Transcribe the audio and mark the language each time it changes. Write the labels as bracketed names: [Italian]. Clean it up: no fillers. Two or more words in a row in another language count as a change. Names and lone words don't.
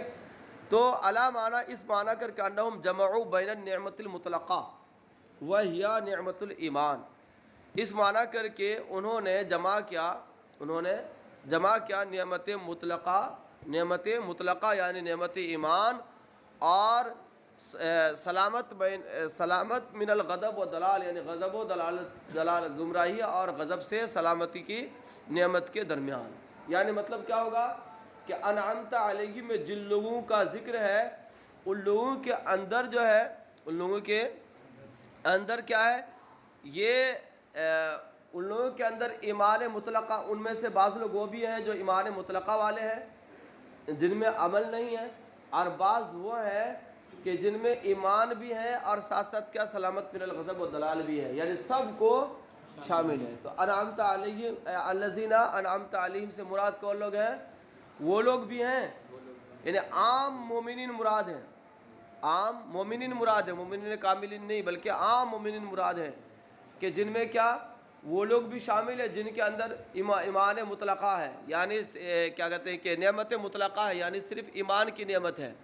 [Urdu] تو [Arabic] علی معنی، [Urdu] اس معنی کر کے [Arabic] انہم جمعوا بین النعمت المطلقہ وہی نعمت الایمان، [Urdu] اس معنی کر کے انہوں نے جمع کیا نعمت مطلقہ یعنی نعمت ایمان اور [Arabic] سلامت من الغضب و دلال، [Urdu] یعنی غضب و دلالت گمراہی اور غضب سے سلامتی کی نعمت کے درمیان. یعنی مطلب کیا ہوگا کہ [Arabic] انعمت علیہم [Urdu] میں جن لوگوں کا ذکر ہے ان لوگوں کے اندر جو ہے، ان لوگوں کے اندر کیا ہے، یہ ان لوگوں کے اندر ایمان مطلقہ، ان میں سے بعض لوگ وہ بھی ہیں جو ایمان مطلقہ والے ہیں جن میں عمل نہیں ہے، اور بعض وہ ہیں کہ جن میں ایمان بھی ہے اور ساتھ ساتھ کیا [Arabic] سلامت من الغضب و دلال [Urdu] بھی ہے، یعنی سب کو شامل ہے. تو [Arabic] انعمت علیہم الذین انعمت علیہم [Urdu] سے مراد کون لوگ ہیں؟ وہ لوگ بھی ہیں، یعنی عام مومنین مراد ہیں، عام مومنین مراد ہے، مومنین کاملین نہیں بلکہ عام مومنین مراد ہے کہ جن میں کیا وہ لوگ بھی شامل ہیں جن کے اندر ایمان مطلقہ ہے، یعنی کیا کہتے ہیں کہ نعمت مطلقہ ہے، یعنی صرف ایمان کی نعمت ہے.